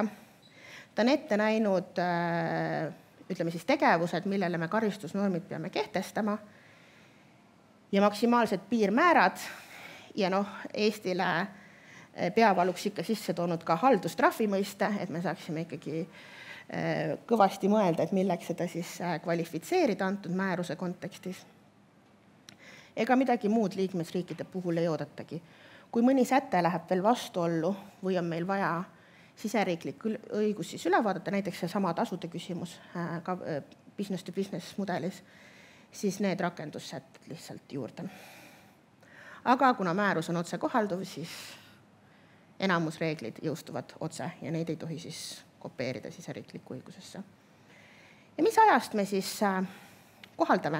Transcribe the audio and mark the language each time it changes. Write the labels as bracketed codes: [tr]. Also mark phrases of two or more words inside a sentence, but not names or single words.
[et] Ta on ette näinud ütleme siis tegevused, millele me karistusnormid peame kehtestama ja maksimaalsed piirmäärad ja Eestile peavaluks ikka sisse toonud ka haldustrahvi mõiste, et me saaksime ikkagi kõvasti mõelda, et milleks seda siis kvalifitseerida antud määruse kontekstis. Ega midagi muud liikmesriikide puhul ei oodatagi. Kui mõni säte läheb veel vastuollu või on meil vaja siseriiklik õigus siis üle vaadata, näiteks see sama tasude küsimus ka [en] business to business [et] mudelis, siis need rakendussätted lihtsalt juurde. Aga kuna määrus on otse kohalduv, siis enamusreeglid jõustuvad otse ja neid ei tohi siis kopeerida siseriiklikku õigusesse. Ja mis ajast me siis kohaldame?